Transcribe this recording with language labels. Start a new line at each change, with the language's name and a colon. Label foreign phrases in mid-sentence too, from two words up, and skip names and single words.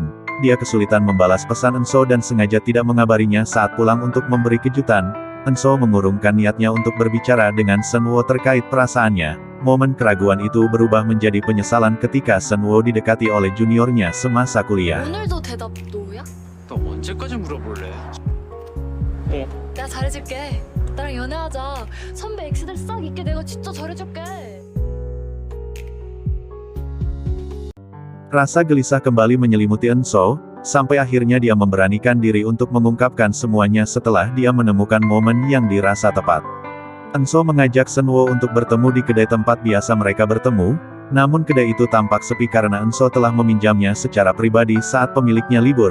Indonesian: Dia kesulitan membalas pesan Eunso dan sengaja tidak mengabarinya saat pulang untuk memberi kejutan. Eunso mengurungkan niatnya untuk berbicara dengan Sunwoo terkait perasaannya. Momen keraguan itu berubah menjadi penyesalan ketika Sunwoo didekati oleh juniornya semasa kuliah.
Korean: 오늘도 대답 노야? 너 언제까지 물어볼래? 내가 잘해줄게. 나랑 연애하자. 선배 엑스들 싹 있게 내가 진짜 잘해줄게.
Indonesian: Rasa gelisah kembali menyelimuti Eunso, sampai akhirnya dia memberanikan diri untuk mengungkapkan semuanya setelah dia menemukan momen yang dirasa tepat. Eunso mengajak Sunwoo untuk bertemu di kedai tempat biasa mereka bertemu, namun kedai itu tampak sepi karena Eunso telah meminjamnya secara pribadi saat pemiliknya libur.